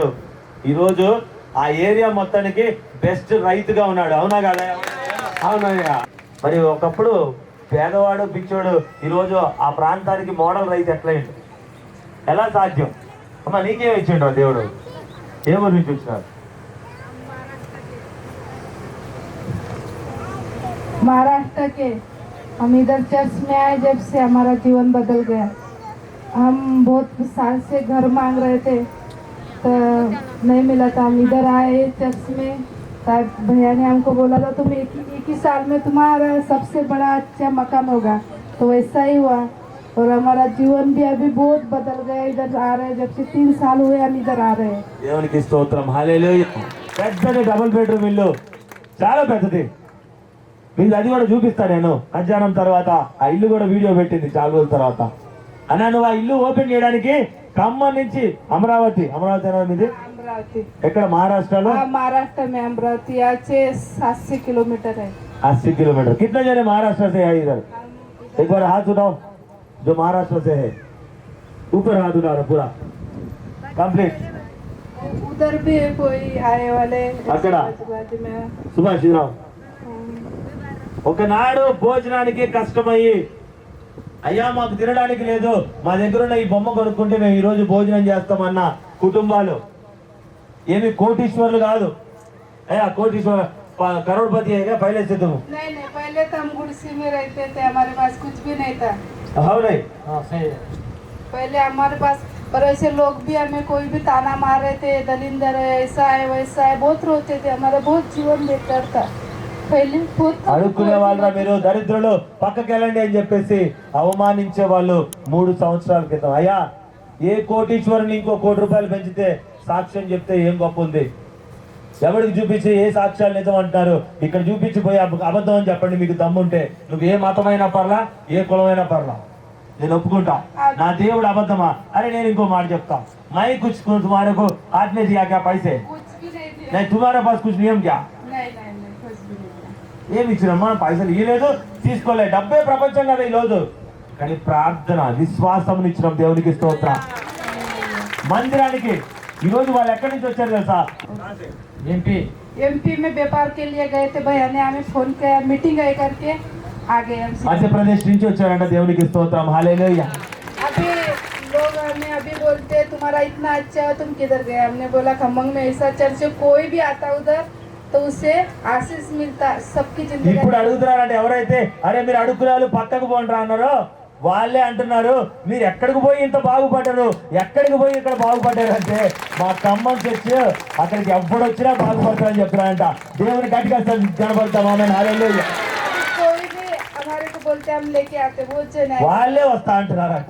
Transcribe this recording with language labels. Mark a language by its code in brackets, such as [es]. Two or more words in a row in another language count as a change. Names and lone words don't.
[te] ఈరోజు ఆ ఏరియా మొత్తానికి బెస్ట్ రైతుగా ఉన్నాడు. అవునా కదా? అవునయ్యా. మరి ఒకప్పుడు పేదవాడు పిచ్చోడు ఈరోజు ఆ ప్రాంతానికి మోడల్ రైతు ఎట్లయింది? ఎలా సాధ్యం? అమ్మ నీకేం ఇచ్చిండు దేవుడు? ఏ ఊరి నుంచి వచ్చినాడు? [hi] महाराष्ट्र के। हम इधर चर्च में आए जब से हमारा जीवन बदल गया। हम बहुत साल से घर मांग रहे थे तो नहीं मिला था। हम इधर आए चर्च में, तब भैया ने हमको बोला था तुम एक ही साल में तुम्हारा सबसे बड़ा अच्छा मकान होगा। तो वैसा ही हुआ और हमारा जीवन भी अभी बहुत बदल गया। इधर आ रहे जब से 3 साल हुए हम इधर आ रहे हैं। [te] దేవునికి స్తోత్రం, హల్లెలూయా. పెద్దది డబుల్ బెడ్రూమ్ ఇల్లు, చాలా పెద్దది. మీకు అది కూడా చూపిస్తాను నేను మధ్యాహ్నం తర్వాత. ఆ ఇల్లు కూడా వీడియో పెట్టింది చాలా రోజుల తర్వాత. అన్నా నువ్వు ఆ ఇల్లు ఓపెన్ చేయడానికి ఖమ్మం నుంచి అమరావతి మీది ఎక్కడ మహారాष्ट्र [hi] महाराष्ट्र में अमरावती यहाँ से 80 किलोमीटर है। 80 किलोमीटर। कितने जने महाराष्ट्र से है इधर? एक बार हाथ उठाओ जो महाराष्ट्र से है, ऊपर हाथ उठा रहा पूरा कंप्लीट। उधर भी कोई आए वाले [te] అక్కడ సుభాష్ ఒకనాడు భోజనానికి కష్టమయ్యి అయ్యా మాకు తినడానికి లేదు, మా దగ్గర ఉన్న ఈ బొమ్మ కొనుక్కుంటే మేము ఈ రోజు భోజనం చేస్తామన్న కుటుంబాలు. ఏమి కోటీశ్వర్లు కాదు అయ్యా, కోటీశ్వర [hi] करोड़पति है क्या पहले से तुम? नहीं, पहले तो हम गुड़सी में रहते थे, हमारे पास कुछ भी नहीं था। हाँ नहीं, पहले हमारे पास पर ऐसे लोग भी हमें कोई भी ताना मार रहे थे, दलिंदर है, ऐसा है वैसा है, बहुत रोते थे। हमारा बहुत जीवन बेकार था पहले। [te] అడుక్కునే వాళ్ళ మీరు దరిద్రులు పక్కకి వెళ్ళండి అని చెప్పేసి అవమానించే వాళ్ళు 3 సంవత్సరాల క్రితం. అయ్యా ఏ కోటీశ్వరుని ఇంకో ₹1 కోటి పెంచితే సాక్ష్యం చెప్తే ఏం గొప్ప ఉంది? ఎవరికి చూపించి ఏ సాక్ష్యాలు నిజం అంటారు? ఇక్కడ చూపించిపోయి అబద్ధం అని చెప్పండి మీకు దమ్ముంటే. నువ్వు ఏ మతమైనా పర్లా, ఏ కులమైనా పర్లా, నేను ఒప్పుకుంటా. నా దేవుడు అబద్ధమా? అరే నేను ఇంకో మాట చెప్తా. [hi] మై కుछ तुम्हारे को हाथ में दिया क्या पैसे? नहीं, तुम्हारे पास कुछ नियम क्या? [te] ఏమి ఇచ్చినమ్మా? పైసలు ఇవ్వలేదు, తీసుకోలే. డబ్బే ప్రపంచం కదా ఈరోజు. కానీ ప్రార్థన విశ్వాసం ఇచ్చినాం. దేవునికి స్తోత్రం. మందిరానికి ఈరోజు వాళ్ళు ఎక్కడి నుంచి వచ్చారు తెలుసా? [hi] एमपी में व्यापार के लिए गए थे। भैया ने हमें फोन किया, मीटिंग है करके आ गए। [te] మధ్యప్రదేశ్ నుంచి వచ్చారంట. దేవునికి స్తోత్రం, హల్లెలూయా. [hi] अभी लोग हमें अभी बोलते तुम्हारा इतना अच्छा है, तुम किधर गए? हमने बोला खम्मंग में ऐसा चर्च, कोई भी आता उधर तो उसे आशीष मिलता सबकी जिंदगी। [te] ఇప్పుడు అడుగుతున్నారంటే ఎవరైతే అరే మీరు అడుగుకునే వాళ్ళు పక్కకు పోండి అన్నారో వాళ్ళే అంటున్నారు మీరు ఎక్కడికి పోయి ఇంత బాగుపడ్డారు, ఎక్కడికి పోయి ఇక్కడ బాగుపడ్డారు అంటే మా ఖమ్మం చర్చ్ అక్కడికి ఎప్పుడు వచ్చినా బాగుపడతారని చెప్తున్నారంట. దేవుని గట్టిగా కనబడతాం. హల్లెలూయా. వాళ్ళే వస్తా అంటున్నారంట.